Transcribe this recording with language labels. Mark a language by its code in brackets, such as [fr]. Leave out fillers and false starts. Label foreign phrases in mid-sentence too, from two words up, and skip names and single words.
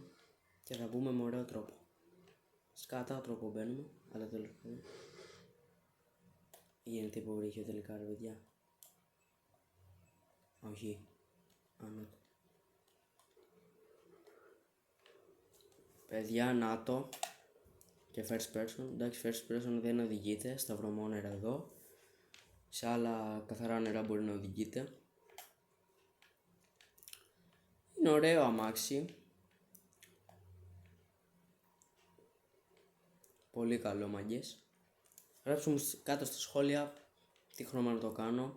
[el] Και θα μπούμε με ωραίο τρόπο. Σκάτα τρόπο μπαίνουμε, αλλά τέλος πάντων. Γίνεται υποβρύχιο τελικά ρε παιδιά? Όχι. Ανώτο. Παιδιά, νάτο. Και [en] first person. [el] Εντάξει, [en] first person [el] δεν οδηγείται στα βρωμόνερα εδώ. Σε άλλα καθαρά νερά μπορεί να οδηγείται. Είναι ωραίο αμάξι. Πολύ καλό, μαγκές. Γράψτε μου κάτω στα σχόλια τι χρώμα να το κάνω.